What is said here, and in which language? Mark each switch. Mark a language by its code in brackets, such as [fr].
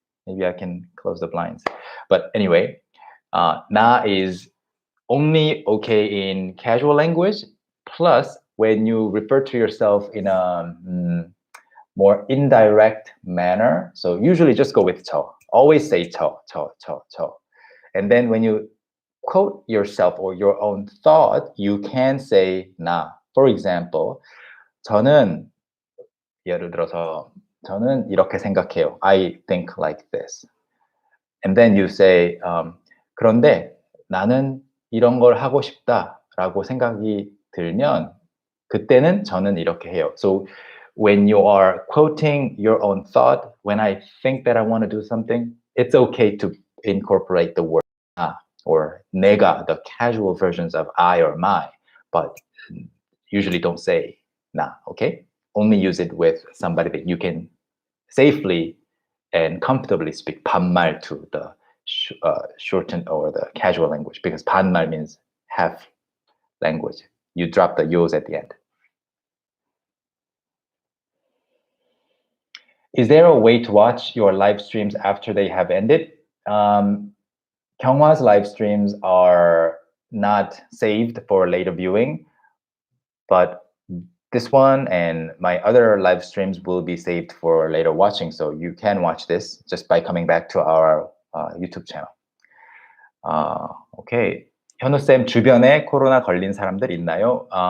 [en] Maybe I can close the blinds. But anyway, 나 is only okay in casual language. Plus, when you refer to yourself in a more indirect manner. So usually just go with 저. Always say 저. And then when you quote yourself or your own thought, you can say 나. [ko] For example, 저는 예를 들어서 저는 이렇게 생각해요. [en] I think like this. And then you say [ko] 그런데 나는 이런 걸 하고 싶다라고 생각이 들면 그때는 저는 이렇게 해요. [en] So when you are quoting your own thought, when I think that I want to do something, it's okay to incorporate the word 나 or 내가, the casual versions of I or my, but usually don't say 나, okay? Only use it with somebody that you can safely and comfortably speak 반말 to the shortened or the casual language, because 반말 means half language. You drop the yo's at the end. Is there a way to watch your live streams after they have ended? Kyunghwa's live streams are not saved for later viewing, but this one and my other live streams will be saved for later watching. So you can watch this just by coming back to our YouTube channel. Okay. [ko] 현우쌤 주변에 코로나 걸린 사람들 있나요?